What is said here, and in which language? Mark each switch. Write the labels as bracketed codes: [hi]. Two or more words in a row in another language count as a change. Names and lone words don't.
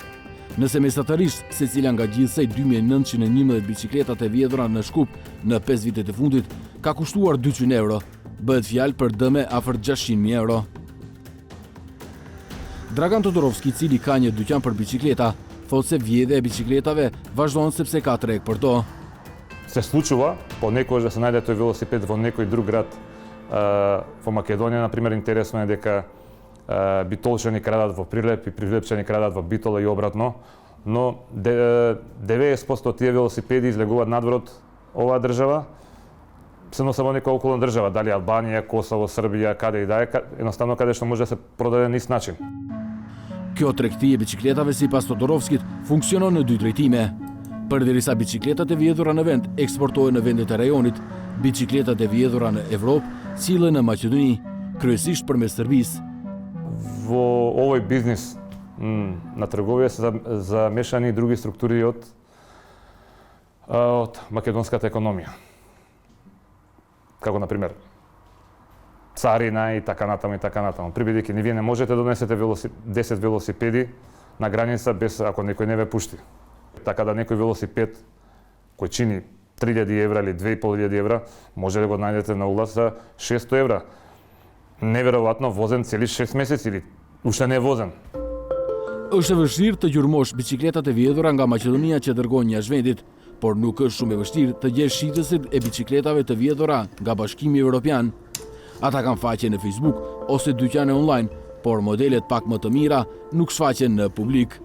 [sq] Nëse mesatërisht secila nga gjithsej 2911 bicikletat e vjedhura në Shkup në 5 vitet e fundit ka kushtuar 200 euro, bëhet fjalë për dëme afër 600.000 euro. Dragan Todorovski, i cili ka një dyqan për bicikleta, thotë se vjedhja e bicikletave vazhdon sepse ka treg për to. [mk] Се случува понекогаш да се најде тој велосипед во некој друг град. Во Македонија, например, интересно е дека битолчани крадат во Прилеп и прилепчани крадат во Битола и обратно, но 90% од тие велосипеди излегуваат надвор од оваа држава, се носат во некоја околна држава, дали Албанија, Косово, Србија, каде и да е, едноставно каде што може да се продаде на ист начин. [sq] Kjo tregti e bicikletave sipas Todorovskit funksionon në dy drejtime. Përderisa bicikletat e vjedhura në vend eksportohen në vendet e rajonit, bicikletat e vjedhura në Evropë sillen në Maqedoni, kryesisht përmes Serbisë. [mk] Во овој бизнис на трговија се замешани и други структури од македонската економија. Како, например, царина и така натаму и така натаму. Прибедејќи вие не можете да донесете 10 велосипеди на граница без ако некој не ве пушти. Така да некој велосипед кој чини 3000 евра или 2500 евра, може да го најдете на улаз за 600 евра. Неверојатно возен цели 6 месеци или уште не е возен. [sq] Është e vështirë të gjurmosh bicikletat e vjedhura nga Maqedonia që dërgojnë jashtë vendit, por nuk është shumë e vështirë të gjesh shitësit e bicikletave të vjedhura nga Bashkimi Evropian. Ata kanë faqe në Facebook ose dyqane online, por modelet pak më të mira nuk shfaqen në publik.